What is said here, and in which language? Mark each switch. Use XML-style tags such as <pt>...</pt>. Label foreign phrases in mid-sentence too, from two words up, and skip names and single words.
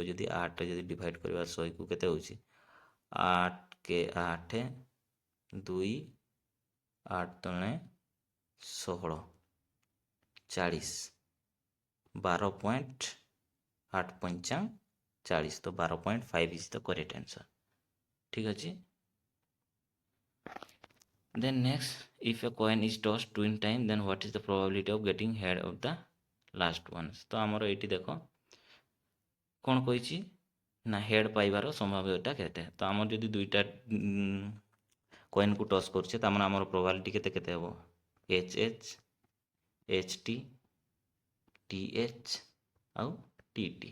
<or>ଯଦି 8ରେ ଯଦି ଡିଭାଇଡ଼ କରିବା 100କୁ, କେତେ ହେଉଛି? 8 କେ 8, 2 8 3 16, 40, 12.8 40, ତ 12.5</or> <en>is the correct answer,</en> <or>ଠିକ୍ ଅଛି।</or> <en>Then next, if a coin is tossed 2 times, then what is the probability of getting head of the last ones?</en> <or>ତ ଆମର ଏଇଠି ଦେଖ କ'ଣ କହିଛି ନା ହେଡ୍ ପାଇବାର ସମ୍ଭାବ୍ୟତା କେତେ? ତ ଆମର ଯଦି 2ଟା କଏନ୍କୁ ଟସ୍ କରୁଛେ, ତାମାନେ ଆମର ପ୍ରୋବାବିଲିଟି କେତେ କେତେ ହେବ? HH, HT, TH ଆଉ TT।</or>